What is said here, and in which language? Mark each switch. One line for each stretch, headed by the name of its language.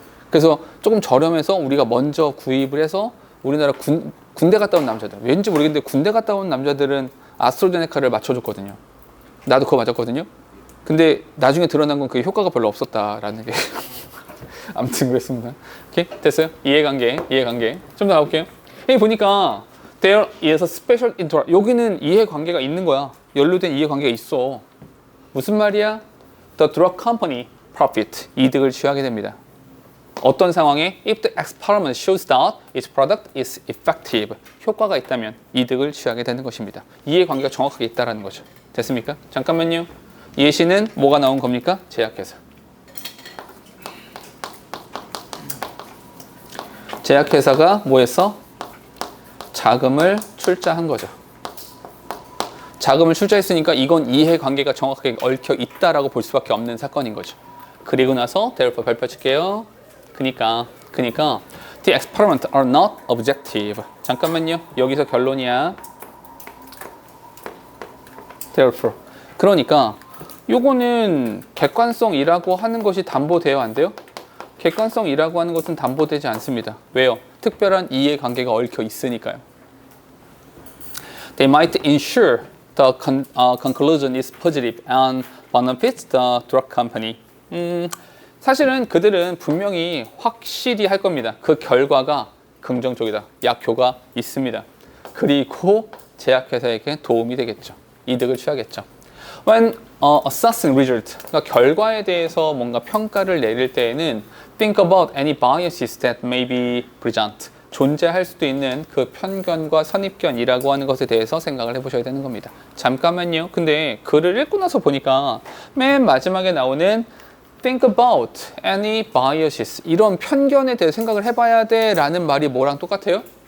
Korean: 그래서 조금 저렴해서 우리가 먼저 구입을 해서 우리나라 군대 갔다 온 남자들, 왠지 모르겠는데 군대 갔다 온 남자들은 아스트라제네카를 맞춰줬거든요. 나도 그거 맞았거든요. 근데 나중에 드러난 건 그 효과가 별로 없었다라는 게 아무튼 그랬습니다. 오케이? 됐어요? 이해관계. 좀 더 가볼게요. 여기 보니까
English: there is a special interest.
Korean: 여기는 이해관계가 있는 거야. 연루된 이해관계가 있어. 무슨 말이야?
English: The drug company profit.
Korean: 이득을 취하게 됩니다. 어떤 상황에
English: if the experiment shows that its product is effective.
Korean: 효과가 있다면 이득을 취하게 되는 것입니다. 이해관계가 정확하게 있다는 거죠. 됐습니까? 잠깐만요. 예시는 뭐가 나온 겁니까? 제약회사. 제약회사가 뭐 했어? 자금을 출자한 거죠. 자금을 출자했으니까 이건 이해관계가 정확하게 얽혀 있다라고 볼 수밖에 없는 사건인 거죠. 그리고 나서
English: therefore
Korean: 별표 칠게요. 그니까
English: the experiments are not objective.
Korean: 잠깐만요. 여기서 결론이야.
English: therefore.
Korean: 그러니까 요거는 객관성이라고 하는 것이 담보돼요, 안 돼요? 객관성이라고 하는 것은 담보되지 않습니다. 왜요? 특별한 이해관계가 얽혀 있으니까요.
English: They might ensure the conclusion is positive and benefits the drug company.
Korean: 사실은 그들은 분명히 확실히 할 겁니다. 그 결과가 긍정적이다. 약효가 있습니다. 그리고 제약회사에게 도움이 되겠죠. 이득을 취하겠죠.
English: When assessing result,
Korean: 그러니까 결과에 대해서 뭔가 평가를 내릴 때에는
English: think about any biases that may be present.
Korean: 존재할 수도 있는 그 편견과 선입견이라고 하는 것에 대해서 생각을 해보셔야 되는 겁니다. 잠깐만요. 근데 글을 읽고 나서 보니까 맨 마지막에 나오는
English: think about any biases,
Korean: 이런 편견에 대해 생각을 해봐야 돼 라는 말이 뭐랑 똑같아요?